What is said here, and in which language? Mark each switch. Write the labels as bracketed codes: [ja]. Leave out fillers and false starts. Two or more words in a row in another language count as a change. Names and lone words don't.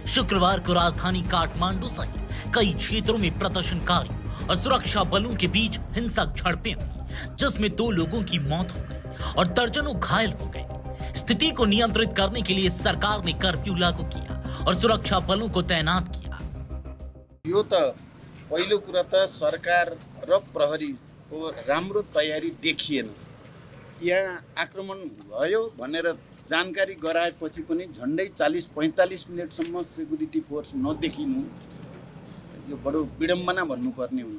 [hi] शुक्रवार को राजधानी काठमांडू सहित कई क्षेत्रों में प्रदर्शनकारियों और सुरक्षा बलों के बीच हिंसक झड़पें हुई, जिसमें 2 लोगों की मौत हो गई और दर्जनों घायल हो गए। स्थिति को नियंत्रित करने के लिए सरकार ने कर्फ्यू लागू किया और सुरक्षा बलों को तैनात किया। [ne] यो त पहिलो कुरा त सरकार र प्रहरीको राम्रो तयारी देखिएन। यहाँ आक्रमण भयो भनेर जानकारी गराएपछि पनि झन्डै 40-45 मिनेटसम्म सेक्युरिटी फोर्स नदेखिनु यो बडो विडम्बना भन्नुपर्ने हुन्छ।